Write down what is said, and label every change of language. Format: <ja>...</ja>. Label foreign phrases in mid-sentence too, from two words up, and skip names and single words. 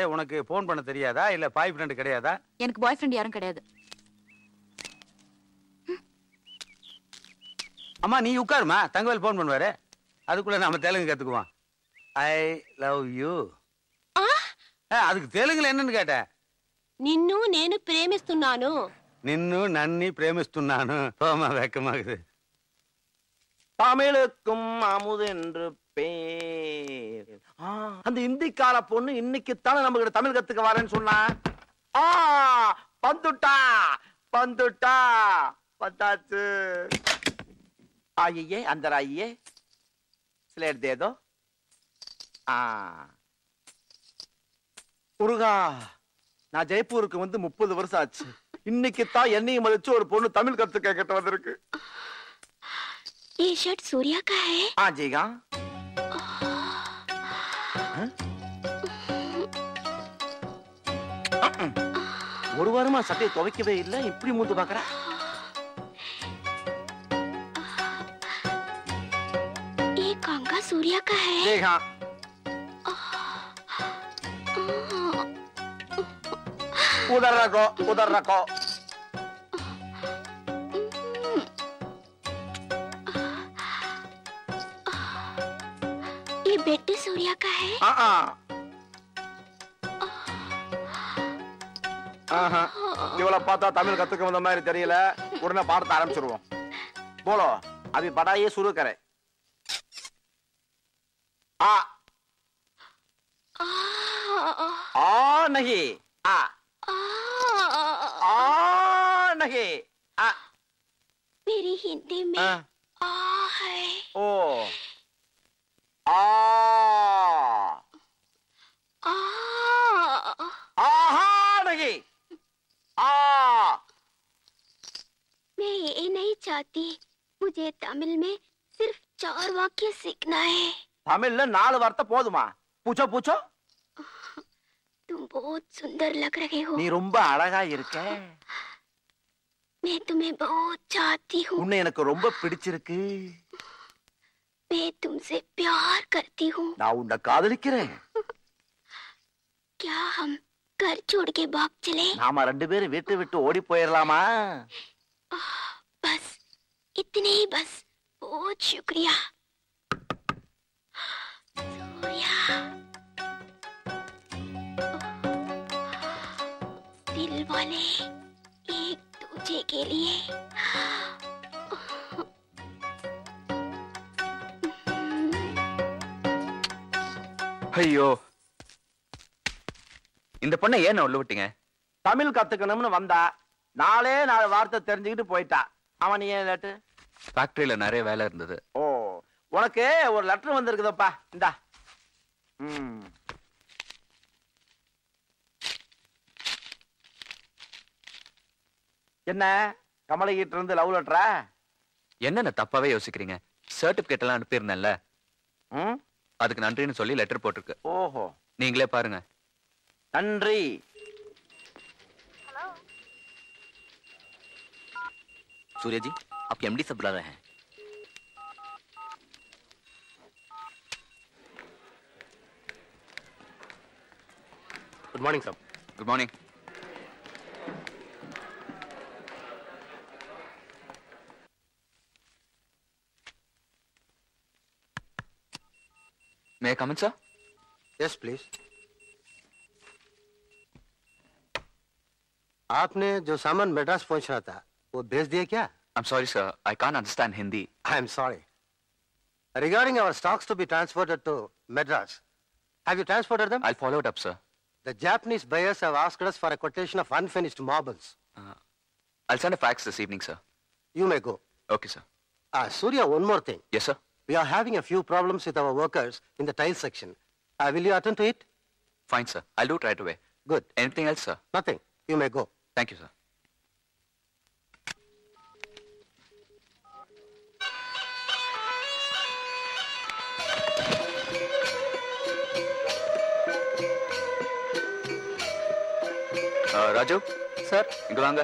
<ta>உனக்கு போன் பண்ண தெரியாதா? இல்ல பாய் ஃப்ரெண்ட் கிடையாதா? எனக்கு பாய் ஃப்ரெண்ட் யாரும் கிடையாது. அம்மா நீ உட்காருமா, தங்கவேல் போன் பண்ணுவாரு. அதுக்குள்ள நாம தெலுங்கு கத்துக்குவோம்.</ta> <en>I love you.</en> <ta>அதுக்கு தெலுங்குல என்னன்னு கேட்டேன்.</ta> <te>నిన్ను నేను ప్రేమిస్తున్నాను. నిన్ను నన్ని ప్రేమిస్తున్నాను.</te> <ta>போமா, வெக்கமாகுது. தமிழுக்கும் அமுதென்று பேர். அந்த இந்திக்கார பொண்ணு இன்னைக்குத்தானே நம்ம கிட்ட தமிழ் கத்துக்க வரேன்னு சொன்னா. வந்துட்டா வந்துட்டா வந்தாச்சு.</ta> <hi>आइए अंदर आइए, स्लेट दे दो.</hi> <ta>முருகா, நான் ஜெய்ப்பூருக்கு வந்து 30 வருஷம் ஆச்சு. இன்னைக்கு தான் என்னையும் மதிச்சு ஒரு பொண்ணு தமிழ் கத்து கேட்க வந்திருக்கு.</ta> <hi>ये शर्ट सूर्या का है? हाँ जीगा.</hi> <ta>ஒரு வாரமா சட்டையை துவைக்கவே இல்லை, இப்படி மூந்து பாக்குற.</ta> <hi>ये कंगा सूर्या का है? देखा. उधर रखो, उधर रखो. ये बेटे सूर्या का है?</hi> <ta>இவளை பார்த்தா தமிழ் கத்துக்க வந்த மாதிரி தெரியல. உடனே பாடத்தை ஆரம்பிச்சிருவோம். போலோ,</ta> <hi>अभी पढ़ाई शुरू करें. आ नहीं, आ नहीं, आ. मेरी हिंदी में आ है. ओ आ नहीं, आ. मैं ये नहीं चाहती. मुझे तमिल में सिर्फ 4 वाक्य सीखना है. तमिल 4 वार्ता போதுமா? पूछो पूछो. तुम बहुत सुंदर लग रहे हो.</hi> <ta>நீ ரொம்ப அழகா இருக்க.</ta> <hi>मैं तुम्हें बहुत चाहती हूँ.</hi> <ta>உன்னை எனக்கு ரொம்ப பிடிச்சிருக்கு.</ta> <hi>मैं तुमसे प्यार करती हूँ.</hi> <ta>நான் உன்னை காதலிக்கிறேன்.</ta> <hi>क्या हम घर छोड़ के भाग चले?</hi> <ta>நாம 2 பேரும் வீட்டை விட்டு ஓடி போயிரலாமா?</ta> <hi>बस इतने ही, बस. बहुत शुक्रिया सूर्या. दिल वाले एक दूजे के लिए.</hi> <ta>ஐயோ, இந்த பொண்ணை ஏன் உள்ள விட்டீங்க? தமிழ் கத்துக்கணும்னு வந்தா 4 வார்த்தை தெரிஞ்சுக்கிட்டு போயிட்டா. அவன் ஏன் லேட்டு? ஃபேக்டரியில நிறைய வேலை இருந்தது. ஓ, உனக்கு ஒரு லெட்டர் வந்திருக்குதப்பா, இந்தா. என்ன கமலகிட்ட இருந்து</ta> <en>love letter?</en> <ta>என்னென்ன தப்பாவே யோசிக்கிறீங்க? சர்டிபிகேட் எல்லாம் அனுப்பியிருந்தேன்ல, அதுக்கு நன்றின்னு சொல்லி லெட்டர் போட்டிருக்கு. ஓஹோ, நீங்களே பாருங்க. நன்றி.</ta> <hi>सूर्य जी, आपके एमडी से बुला रहे हैं।</hi> <en>good morning sir. good morning. May I come in, sir? yes please.</en> <hi>आपने जो सामान मद्रास पहुंचना था वो भेज दिया क्या?</hi> <en>I'm sorry, sir. I can't understand Hindi. I am sorry. Regarding our stocks to be transported to Madras, have you transported them? I'll follow it up, sir. The Japanese buyers have asked us for a quotation of unfinished marbles. I'll send a fax this evening, sir. You may go. Okay, sir. Surya, one more thing. Yes, sir. We are having a few problems with our workers in the tile section. Will you attend to it? Fine, sir. I'll do it right away. Good. Anything else, sir? Nothing. You may go. Thank you, sir.</en> <ta>ராஜு சார், இங்க வாங்க.</ta>